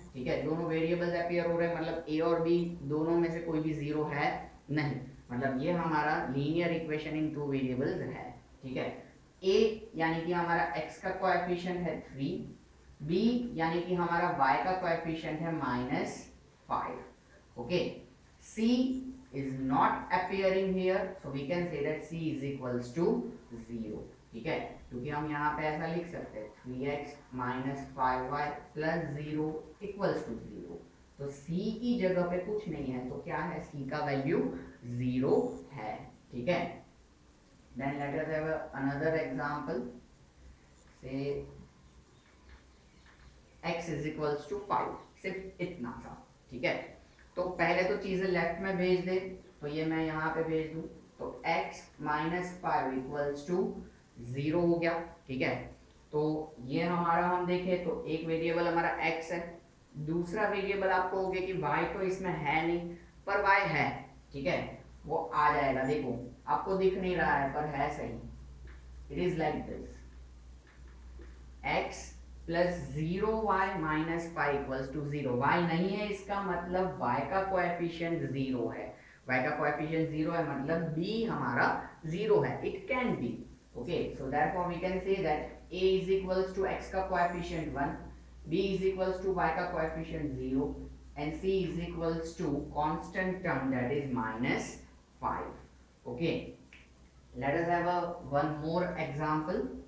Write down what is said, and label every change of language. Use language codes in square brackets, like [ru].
[hi] ठीक है, दोनों वेरिएबल्स अपीयर हो रहे हैं, मतलब a और b दोनों में से कोई भी 0 है नहीं, मतलब ये हमारा linear equation in two variables है. ठीक है, a यानी कि हमारा x का कोएफिशिएंट है 3, b यानी कि हमारा y का कोएफिशिएंट है -5. Okay, c [en] is not appearing here, so we can say that c is equals to 0. [hi] ठीक है, क्योंकि हम यहाँ पे ऐसा लिख सकते हैं 3x minus 5y plus 0 equals to 0. तो c की जगह पे कुछ नहीं है, तो क्या है, c का वैल्यू 0 है. ठीक है. [en] Then let us have another example. Say x is equals to 5. [hi] सिर्फ इतना सा. ठीक है, तो पहले तो चीजें लेफ्ट में भेज दे, तो ये मैं यहाँ पे भेज दूं, तो x माइनस 5 इक्वल्स टू 0 हो गया. ठीक है, तो ये हमारा हम देखें तो एक वेरिएबल हमारा x है, दूसरा वेरिएबल आपको हो गया कि y तो इसमें है नहीं, पर y है. ठीक है, वो आ जाएगा. देखो आपको दिख नहीं रहा है पर है सही. [en] It is like this, x plus 0y minus 5 equals to 0. [hi] y नहीं है, इसका मतलब y का कोएफिशिएंट 0 है. y का कोएफिशिएंट 0 है मतलब b हमारा 0 है. [en] It can be. Okay, so therefore we can say that a is equals to x का coefficient 1, b is equals to y का coefficient 0 and c is equals to constant term that is minus 5. Okay, let us have one more example.